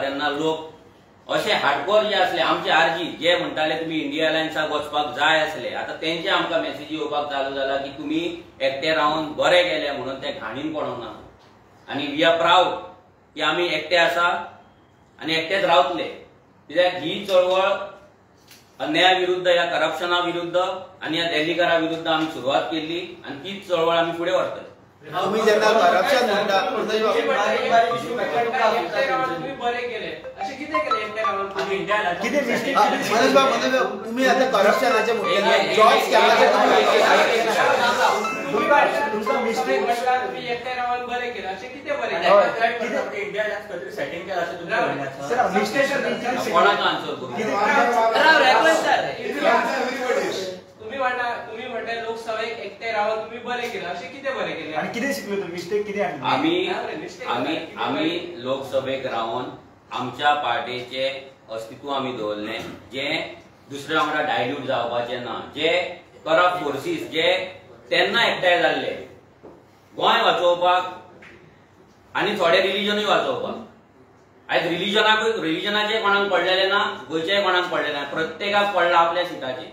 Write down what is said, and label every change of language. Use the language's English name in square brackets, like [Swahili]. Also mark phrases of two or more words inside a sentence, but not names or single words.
[Konkani] तेन्ना लोक अशे हार्डकोर जे असले आमचे आरजी जे म्हणटाले तुम्ही इंडिया अलायन्साक वचपाक जाय असले आता तेंचे आमकां मेसेजी येवपाक चालू जाला की तुम्ही एकटे रावन बरे गेले म्हणून ते घाणीन पडोंक ना आनी [English] we are proud [Konkani] की आमी एकटे आसा आनी एकटेच रावतले कित्याक ही चळवळ अन्याया विरुद्ध या करप्शना विरुद्ध आनी या देल्लीकारा विरुद्ध आमी सुरवात केल्ली आनी तीच चळवळ आमी फुडें व्हरतले तुम्ही जेन्ना करप्शन म्हणटा तुम्ही बरे केले असे किती केले एकटे रावन तुम्ही इंडियाला [Marathi] किती मिस्टेक मनोज भाऊ तुम्ही आता करप्शनाचे म्हणले जॉब स्कॅमचे तुमचा मिस्टेक म्हटला तुम्ही एकटे रावन बरे केले असे किती बरे केले इंडियाला काहीतरी सेटिंग केलं असं तुम्ही म्हणण्याचं [English] Sir mistake [Marathi] कोणाचा आन्सर करू [Konkani] तुम्ही म्हणता लोकसभेक एकटे रावन तुम्ही बरे केले असे किती बरे केले [Marathi] आणि किती शिकलो तुम्ही मिस्टेक किती [Konkani] आम्ही लोकसभेक रावन आमच्या पार्टीचे अस्तित्व आम्ही दवरले जे दुसऱ्या वांगडा डायल्यूट जावपाचे ना जे [English] corrupt forces [Konkani] जे तेन्ना एकठांय जाल्ले गोंय वाचोवपाक आनी थोडे रिलीजनूय वाचोवपाक आज रिलीजनाचे कोणाक पडलेले ना, गोंयच्याय कोणाक पडलेले ना, प्रत्येकाक पडला आपल्या सिटाचे.